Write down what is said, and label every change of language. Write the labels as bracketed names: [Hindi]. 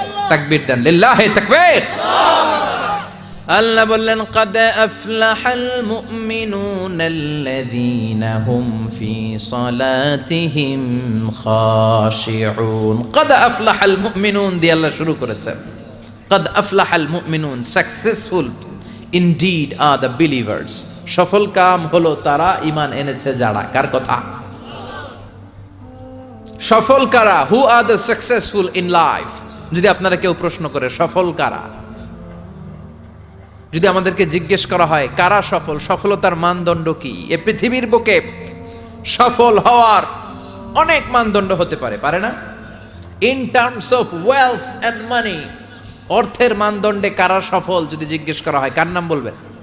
[Bangla] তাকবীর দেন, লিল্লাহি তাকবীর। আল্লাহ বললেন, [Arabic] قد أفلح المؤمنون الذين هم في صلاتهم خاشعون। قد أفلح المؤمنون [Bangla] দিয়ে আল্লাহ শুরু করেছেন। [Arabic] قد أفلح المؤمنون, [English] successful indeed are the believers. [Bangla] সফল কাম হলো তারা ঈমান এনেছে যারা। কার কথা? সফল কারা? [English] who are the successful in life? [Bangla] যদি আপনারা কেউ প্রশ্ন করে সফল কারা, যদি আমাদেরকে জিজ্ঞেস করা হয় কারা সফল, সফলতার মানদণ্ড কি? এই পৃথিবীর বুকে সফল হওয়ার অনেক মানদণ্ড হতে পারে, পারে না? [English] in terms of wealth and money, [Bangla] অর্থের মানদণ্ডে কারা সফল যদি জিজ্ঞেস করা হয় কার নাম বলবেন?